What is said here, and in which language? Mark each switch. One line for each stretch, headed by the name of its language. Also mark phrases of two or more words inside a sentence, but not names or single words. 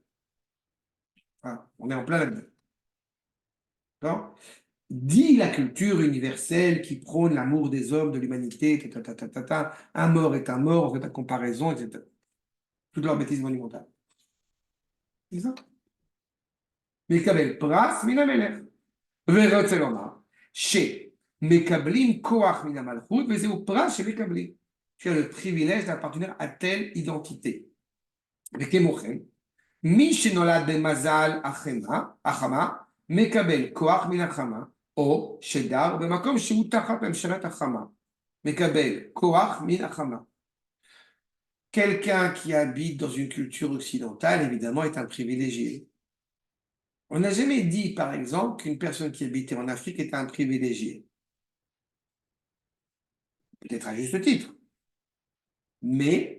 French: Voilà, on est en plein là-dedans. D'accord. Dit la culture universelle qui prône l'amour des hommes, de l'humanité, un mort est un mort, on fait pas de comparaison, etc. Toute leur bêtise monumentale. C'est ça.
Hebrew: מקבל פרס מן המלך. ורוצה לומר, שמקבלים כוח מן המלכות, וזהו פרס שמקבלים.
French: Tu as le privilège d'appartenir à telle identité.
Hebrew: וכמו כן, מי שנולד במזל החמה, מקבל כוח מן החמה, או שדר במקום שהוא תחת ממשלת החמה, מקבל כוח מן החמה.
French: Quelqu'un qui habite dans une culture occidentale, évidemment, est un privilégié. On n'a jamais dit, par exemple, qu'une personne qui habitait en Afrique était un privilégié. Peut-être à juste titre. Mais